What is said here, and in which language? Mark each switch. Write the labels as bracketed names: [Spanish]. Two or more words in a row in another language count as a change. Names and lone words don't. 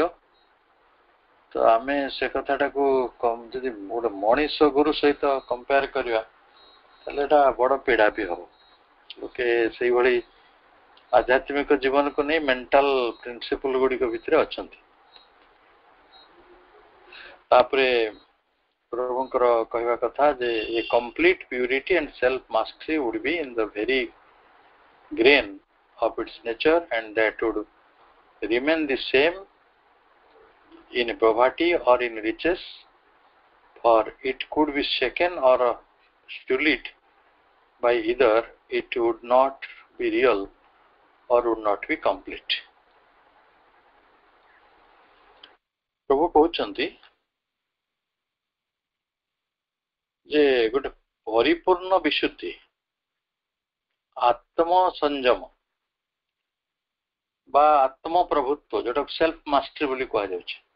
[Odia] ତ ଆମେ ସେ କଥାଟାକୁ ଯଦି ଗୋଟେ ମଣିଷ ଗୁରୁ ସହିତ କମ୍ପେୟାର କରିବା ତାହେଲେ ଏଟା ବଡ ପୀଡା ବି ହବ। ଲୋକେ ସେଇଭଳି ଆଧ୍ୟାତ୍ମିକ ଜୀବନକୁ ନେଇ [English] mental principle [Odia] ଗୁଡିକ ଭିତରେ ଅଛନ୍ତି। ତାପରେ ପ୍ରଭୁଙ୍କର କହିବା କଥା ଯେ [English] a complete purity and self mastery would be in the very grain of its nature and that would remain the same in poverty or in riches, for it could be shaken or sullied by either, it would not be real or would not be complete. [Odia] ପ୍ରଭୁ କହୁଛନ୍ତି ଯେ ଗୋଟେ ପରିପୂର୍ଣ୍ଣ ବିଶୁଦ୍ଧି ଆତ୍ମ ସଂଯମ ବା ଆତ୍ମ ପ୍ରଭୁତ୍ୱ ଯୋଉଟା [English] self mastery [Odia] ବୋଲି କୁହାଯାଉଛି।